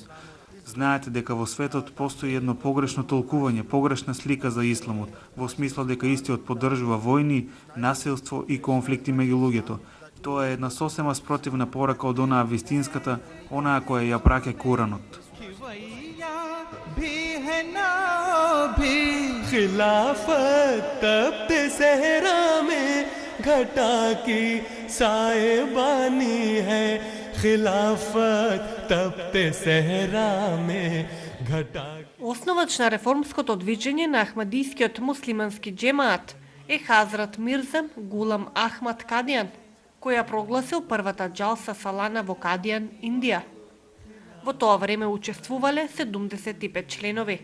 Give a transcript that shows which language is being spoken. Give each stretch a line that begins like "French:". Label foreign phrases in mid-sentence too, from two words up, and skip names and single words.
Macedonian: Знаете дека во светот постои едно погрешно толкување, погрешна слика за исламот, во смисла дека истиот поддржува војни, насилство и конфликти меѓу луѓето. Тоа е една сосема спротивна порака од онаа вистинската, онаа која ја праќа Куранот.
Urdu: خلافت تپتے صحرا میں گھٹا کی سائبانی ہے، خلافت تپتے صحرا میں گھٹا.
Macedonian: Основач на реформското движење на Ахмадискиот муслимански џемаат е Хазрат Мирза Гулам Ахмад Кадиан, кој ја прогласил првата џалса салана во Кадиан, Индија. Во тоа време учествувале 75 членови.